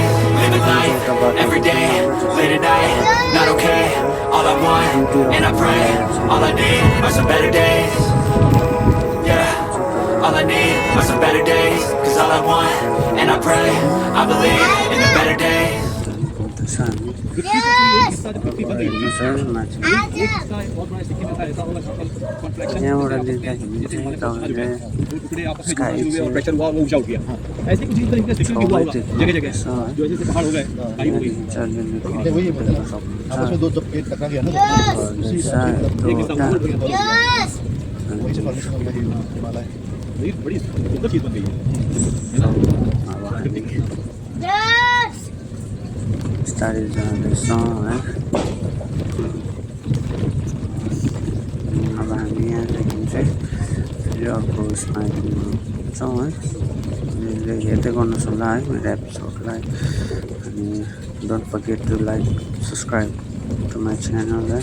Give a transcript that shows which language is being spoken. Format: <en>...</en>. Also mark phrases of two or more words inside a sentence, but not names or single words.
<en>Living life, every day, late at night, not okay. All I want, and I pray, all I need are some better days. Yeah, all I need are some better days. Cause all I want, and I pray, I believe in the better days.</en> <ne>यहाँबाट देख्दाखेरि चाहिँ तपाईँले स्काई चाहिँ</ne> <hi>प्रेशर हुआ वो ऊंचा उठ गया। ऐसे कुछ चीज तरीके से जगह जगह जो ऐसे पहाड़ हो गए, खाई हो गई। उसमें दो जब पेट टकरा गया ना ये बड़ी सुंदर चीज बन गई है ना।</hi> <ne>बिस्तारै जाँदैछ है। अब हामी यहाँदेखि चाहिँ फेरि अर्को उसमा आइपुग्छौँ है। हेर्दै गर्नुहोस् होला है मेरो एपिसोडलाई, अनि</ne> <en>Don't forget to like subscribe to my channel</en> <ne>है।</ne>